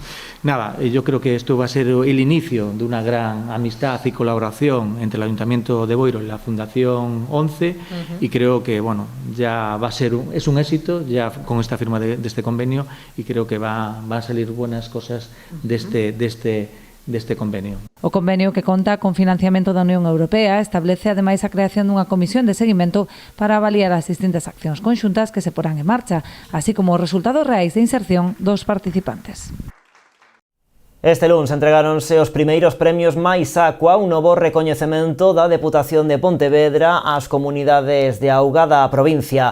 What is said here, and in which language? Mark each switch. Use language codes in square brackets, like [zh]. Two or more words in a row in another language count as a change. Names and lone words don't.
[es] Nada, yo creo que esto va a ser el inicio de una gran amistad y colaboración entre el Ayuntamiento de Boiro y la Fundación 11 y creo que, bueno, ya va a ser es un éxito ya con esta firma de este convenio y creo que van a salir buenas cosas de este convenio. [gl] O convenio, que conta con financiamento da Unión Europea, establece ademais a creación dunha comisión de seguimento para avaliar as distintas accións conxuntas que se porán en marcha, así como os resultados reais de inserción dos participantes. Este luns entregáronse os primeiros premios Mais Aqua, un novo recoñecemento da Deputación de Pontevedra ás comunidades de auga da provincia.